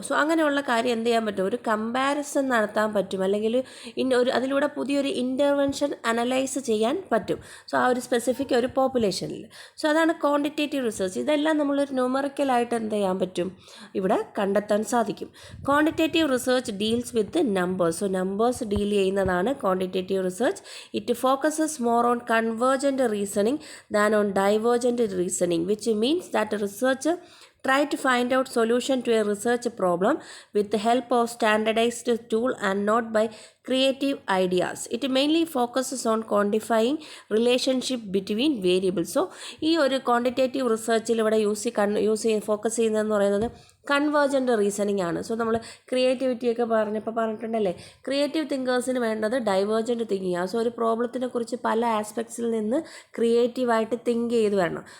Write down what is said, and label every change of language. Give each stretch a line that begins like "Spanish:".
Malayalam: So അങ്ങനെയുള്ള കാര്യം എന്ത് ചെയ്യാൻ പറ്റും, ഒരു കമ്പാരിസൺ നടത്താൻ പറ്റും, അല്ലെങ്കിൽ അതിലൂടെ പുതിയൊരു ഇൻ്റർവെൻഷൻ അനലൈസ് ചെയ്യാൻ പറ്റും. സോ ആ ഒരു സ്പെസിഫിക് ഒരു പോപ്പുലേഷനിൽ. സോ അതാണ് ക്വാണ്ടിറ്റേറ്റീവ് റിസർച്ച്. ഇതെല്ലാം നമ്മളൊരു ന്യൂമറിക്കലായിട്ട് എന്ത് ചെയ്യാൻ പറ്റും, ഇവിടെ കണ്ടെത്താൻ സാധിക്കും.
English: Quantitative research deals with numbers.
Malayalam: So numbers deal ചെയ്യുന്നതാണ് quantitative research.
English: It focuses more on convergent reasoning than on divergent reasoning, which means that research try to find out solution to a research problem with the help of standardized tool and not by creative ideas. It mainly focuses on quantifying relationship between variables.
Malayalam: So ഈ ഒരു quantitative റിസർച്ചിൽ ഇവിടെ focus ചെയ്യുന്നതെന്ന് പറയുന്നത് convergent reasoning ആണ്. So നമ്മൾ ക്രിയേറ്റിവിറ്റിയൊക്കെ പറഞ്ഞിട്ടുണ്ടല്ലേ, creative തിങ്കേഴ്സിന് വേണ്ടത് divergent thinking ആണ്. So ഒരു പ്രോബ്ലത്തിനെ കുറിച്ച് പല ആസ്പെക്ട്സിൽ നിന്ന് ക്രിയേറ്റീവായിട്ട് തിങ്ക് ചെയ്ത് വരണം.